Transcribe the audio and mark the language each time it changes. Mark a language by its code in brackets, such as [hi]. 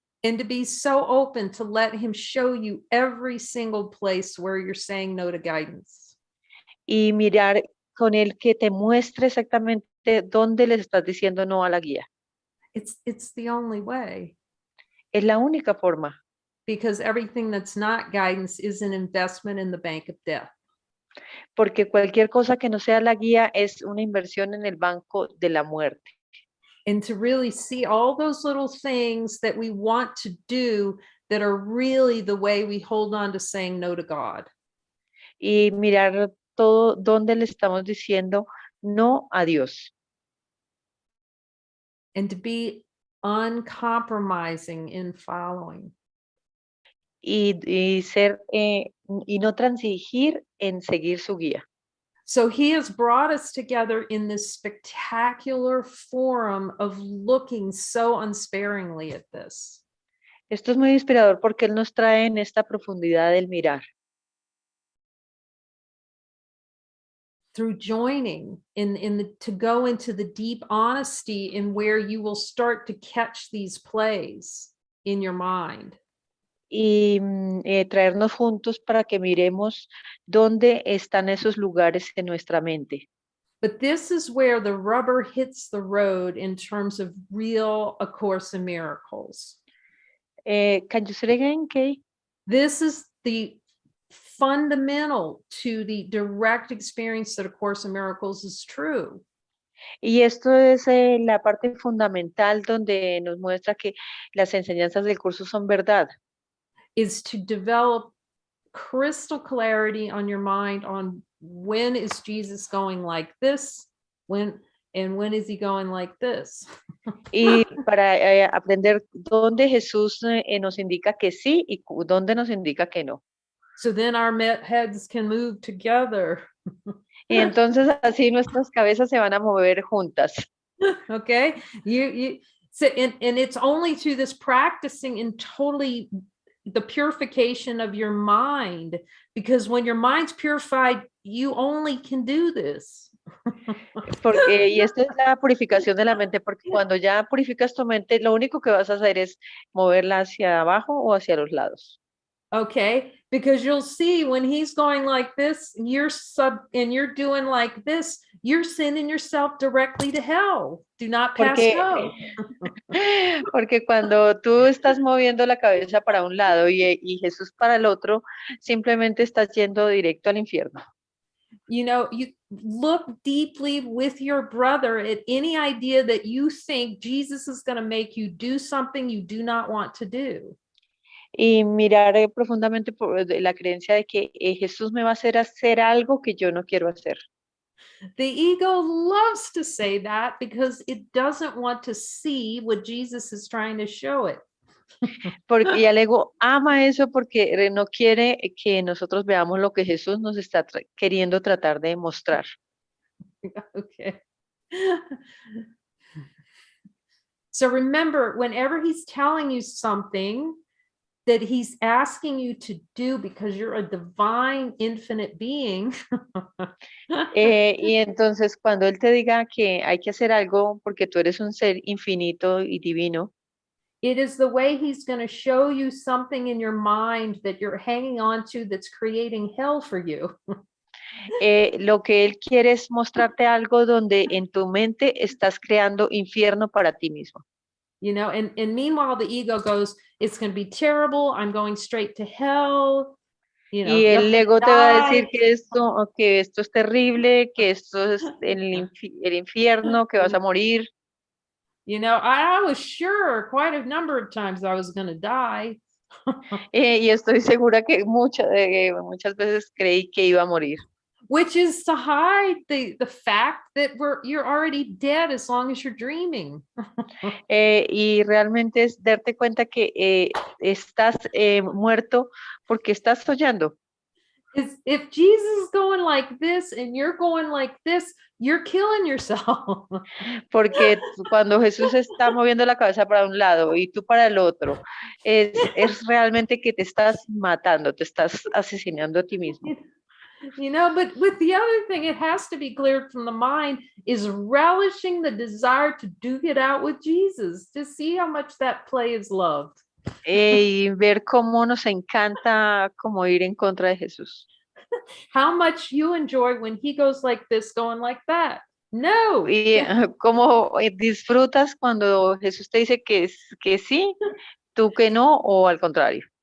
[en] And to be so open to let him show you every single place where you're saying no to guidance. [es] Y mirar con él que te muestre exactamente dónde le estás diciendo no a la guía. [en] It's the only way. [es] Es la única forma. [en] Because everything that's not guidance is an investment in the bank of death. [es] Porque cualquier cosa que no sea la guía es una inversión en el banco de la muerte. [en] And to really see all those little things that we want to do that are really the way we hold on to saying no to God. [es] Y mirar todo donde le estamos diciendo no a Dios. [en] And to be uncompromising in following. [es] Y ser y no transigir en seguir su guía. [en] So he has brought us together in this spectacular forum of looking so unsparingly at this. [es] Esto es muy inspirador porque él nos trae en esta profundidad del mirar. [en] Through joining to go into the deep honesty in where you will start to catch these plays in your mind. [es] Y traernos juntos para que miremos dónde están esos lugares en nuestra mente. [en] But this is where the rubber hits the road in terms of real A Course in Miracles. Can you say again, Kay? This is the fundamental to the direct experience that A Course in Miracles is true. [es] Y esto es la parte fundamental donde nos muestra que las enseñanzas del curso son verdad. [en] Is to develop crystal clarity on your mind on when is Jesus going like this, when is he going like this. [es] Y para aprender dónde Jesús nos indica que sí y dónde nos indica que no. [en] So then our heads can move together. [es] Y entonces así nuestras cabezas se van a mover juntas. [en] Okay, so and it's only through this practicing in totally the purification of your mind, because when your mind's purified, you only can do this. [es] Y esta es la purificación de la mente, porque cuando ya purificas tu mente, lo único que vas a hacer es moverla hacia abajo o hacia los lados. [en] Okay, because you'll see when he's going like this, and you're doing like this, you're sending yourself directly to hell. Do not pass go. [es] Porque cuando tú estás moviendo la cabeza para un lado y Jesús para el otro, simplemente estás yendo directo al infierno. [en] You know, you look deeply with your brother at any idea that you think Jesus is going to make you do something you do not want to do. [es] Y mirar profundamente por la creencia de que Jesús me va a hacer algo que yo no quiero hacer. [en] The ego loves to say that because it doesn't want to see what Jesus is trying to show it. [es] Y el ego ama eso porque no quiere que nosotros veamos lo que Jesús nos está queriendo tratar de mostrar. [en] Okay. So remember, whenever he's telling you something that he's asking you to do because you're a divine infinite being. [es] Y entonces cuando él te diga que hay que hacer algo porque tú eres un ser infinito y divino, [en] it is the way he's going to show you something in your mind that you're hanging on to that's creating hell for you. [es] Lo que él quiere es mostrarte algo donde en tu mente estás creando infierno para ti mismo. [en] You know, and meanwhile, the ego goes, it's going to be terrible. I'm going straight to hell. You know, [es] Y [en] you're [es] el [en] going to [es] ego te va a decir [en] die. [es] que esto es terrible, que esto es el infierno, que vas a morir. [en] You know, I was sure quite a number of times I was going to die. [es] Y estoy segura que muchas veces creí que iba a morir. [en] Which is to hide the fact that you're already dead as long as you're dreaming. [es] Y realmente es darte cuenta que estás muerto porque estás soñando. [en] If Jesus is going like this and you're going like this, you're killing yourself. [es] Porque cuando Jesús está moviendo la cabeza para un lado y tú para el otro, es realmente que te estás matando, te estás asesinando a ti mismo. [en] You know, but with the other thing, it has to be cleared from the mind is relishing the desire to duke it out with Jesus, to see how much that play is loved. [es] Y ver cómo nos encanta como ir en contra de Jesús. [en] How much you enjoy when he goes like this, going like that. No. [es] Y cómo disfrutas cuando Jesús te dice que sí, tú que no, o al contrario.